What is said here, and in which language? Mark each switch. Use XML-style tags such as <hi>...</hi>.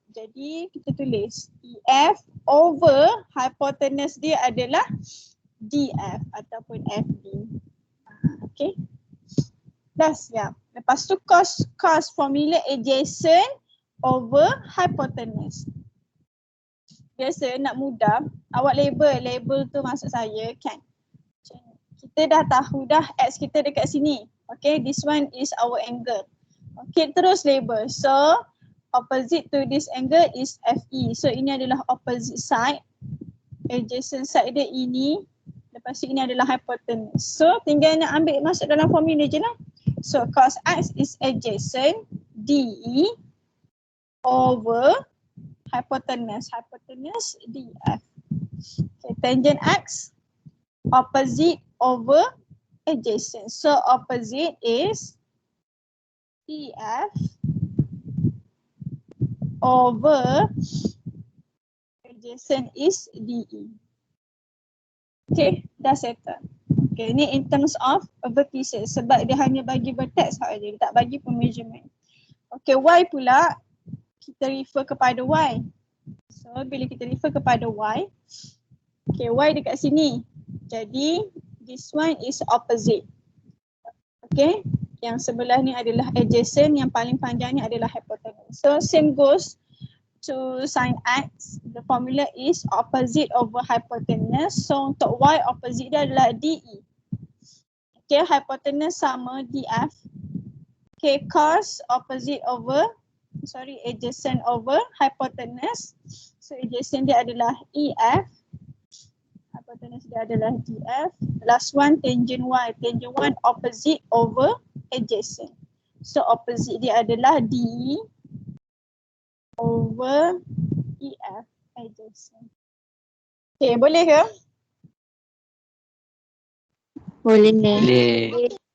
<ms>Jadi kita tulis EF over hypotenuse dia adalah DF ataupun FD. Okay. Plus ya. Lepas tu cos formula adjacent over hypotenuse. Biasa nak mudah, awak label tu maksud saya kan. Kita dah tahu dah X kita dekat sini.</ms> <en>Okay, this one is our angle. Okay,</en> <ms>terus label.</ms> <en>So, opposite to this angle is FE.</en> <ms>So, ini adalah opposite side. Adjacent side dia ini. Lepas tu ini adalah hypotenuse. So, tinggal nak ambil masuk dalam formula je lah.</ms> <en>So, cos X is adjacent DE over hypotenuse. Hypotenuse DF. Okay, tangent X opposite over adjacent. So, opposite is EF over adjacent is DE.</en> <ms>Okay, dah settle. Okay, ni</ms> <en>in terms of vertices</en> <ms>sebab dia hanya bagi vertex sahaja, dia tak bagi pun measurement. Okay, Y pula kita refer kepada Y. So, bila kita refer kepada Y, okay, Y dekat sini.</ms> <en>Jadi, this one is opposite.</en> <ms>Okay, yang sebelah ni adalah adjacent, yang paling panjang ni adalah hypotenuse.</ms> <en>So, same goes to sin X. The formula is opposite over hypotenuse.</en> <ms>So, untuk Y opposite dia adalah DE. Okay, hypotenuse sama DF.</ms> <en>Okay, cos opposite over, adjacent over hypotenuse.</en> <ms>So, adjacent dia adalah EF. Hypotenuse dia adalah DF.</ms> <en>Last one, tangent Y. Tangent Y opposite over adjacent.</en> <ms>So, opposite dia adalah DE over EF adjacent. Okay, boleh ke? Boleh.</ms>